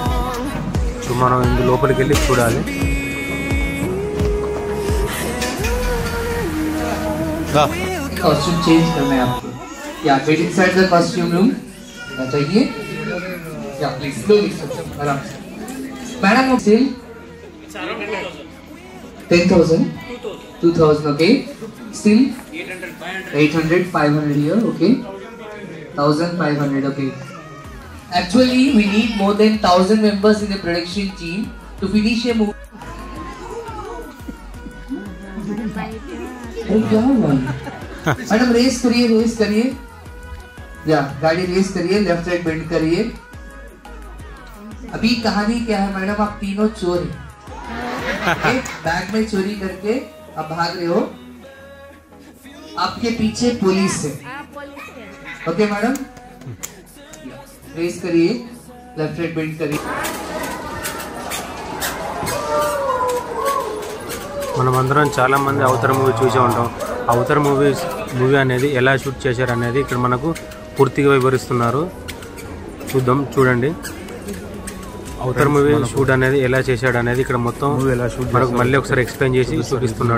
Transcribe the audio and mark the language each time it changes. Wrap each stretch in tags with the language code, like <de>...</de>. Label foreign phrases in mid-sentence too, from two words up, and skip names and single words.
<te>సో మనం ఇందు లోపలికి వెళ్ళి చూడాలి.</te> <en>costume change</en> <hi>करना है आपको या</hi> <en>wait inside the costume room</en> <hi>चाहिए या</hi> <en>please slowly</en> <hi>आराम से मैडम सेल</hi> <en>10,000 2000 okay still 800 500 here okay 1500 okay actually we need more than 1000 members in the production team to finish a movie.</en> <hi>क्या हुआ मैडम रेस करिए या गाड़ी रेस करिए,</hi> <en>left right bend</en> <hi>करिए. अभी कहानी क्या है मैडम, आप तीनों चोर हैं, बैग में चोरी करके आप भाग रहे हो, आपके पीछे पुलिस है.</hi> <en>okay madam race</en> <hi>करिए,</hi> <en>left right bend</en> <hi>करिए.</hi> <te>మనమందరం చాలా మంది అవతార్ మూవీ చూసే ఉంటాం. అవతార్ మూవీ అనేది ఎలా షూట్ చేశారు అనేది ఇక్కడ మనకు పూర్తిగా వివరిస్తున్నారు. చూడండి అవతార్ మూవీ షూట్ అనేది ఎలా చేశాడు అనేది ఇక్కడ మొత్తం మనకు మళ్ళీ ఒకసారి ఎక్స్ప్లెయిన్ చేసి చూపిస్తున్నాడు.</te>